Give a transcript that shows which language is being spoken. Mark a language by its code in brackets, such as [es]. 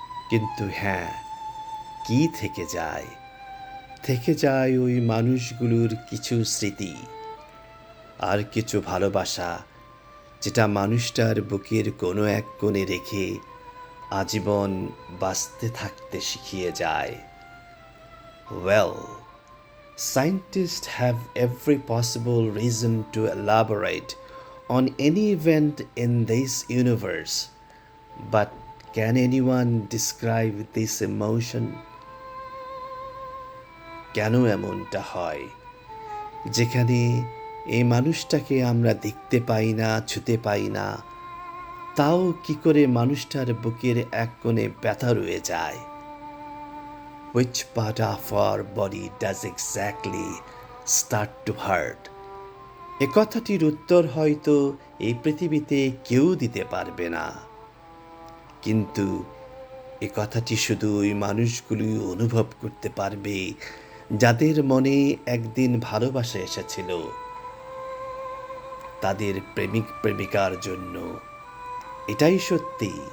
[bn] কিন্তু হ্যাঁ, কি থেকে যায়? থেকে যায় ওই মানুষগুলোর কিছু স্মৃতি আর কিছু ভালোবাসা, যেটা মানুষটার বুকের কোনো এক কোণে রেখে আজীবন বাঁচতে থাকতে শিখিয়ে যায়। [en] Well, scientists have every possible reason to elaborate on any event in this universe, but can anyone describe this emotion? [bn] কেন এমনটা হয়, যেখানে এই মানুষটাকে আমরা দেখতে পাই না, ছুঁতে পাই না, তাও কি করে মানুষটার বুকের এক কোণে ব্যথা রয়ে যায়? [en] Which part of our body does exactly start to hurt? [bn] এ কথাটির উত্তর হয়তো এই পৃথিবীতে কেউ দিতে পারবে না, কিন্তু এ কথাটি শুধু ওই মানুষগুলি অনুভব করতে পারবে যাদের মনে একদিন ভালোবাসা এসেছিল তাদের প্রেমিক প্রেমিকার জন্য। এটাই সত্যি।